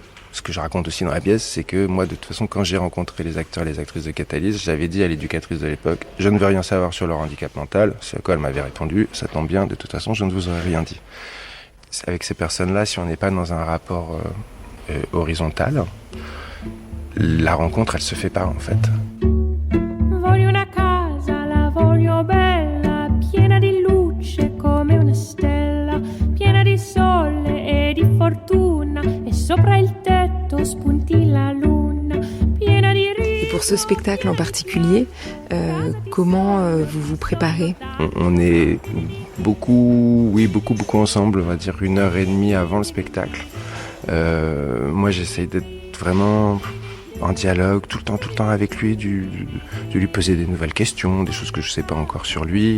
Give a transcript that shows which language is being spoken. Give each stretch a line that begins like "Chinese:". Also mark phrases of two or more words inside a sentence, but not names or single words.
French: Ce que je raconte aussi dans la pièce, c'est que moi, de toute façon, quand j'ai rencontré les acteurs et les actrices de Catalyse, j'avais dit à l'éducatrice de l'époque, je ne veux rien savoir sur leur handicap mental. C'est à quoi elle m'avait répondu, ça tombe bien, de toute façon, je ne vous aurais rien dit. Avec ces personnes-là, si on n'est pas dans un rapport horizontal, la rencontre, elle se fait pas, en fait.
Italian: Voglio una casa, la voglio bella, piena di luce come una stella, piena di sole e di fortuna, e sopra il tetto spunti la luna, piena di risa.
French: Et pour ce spectacle en particulier, comment vous vous préparez ? On est beaucoup ensemble, on va dire 1h30 avant le spectacle. Moi, j'essaye d'être vraiment en dialogue tout le temps avec lui, de lui poser des nouvelles questions, des choses que je sais pas encore sur lui.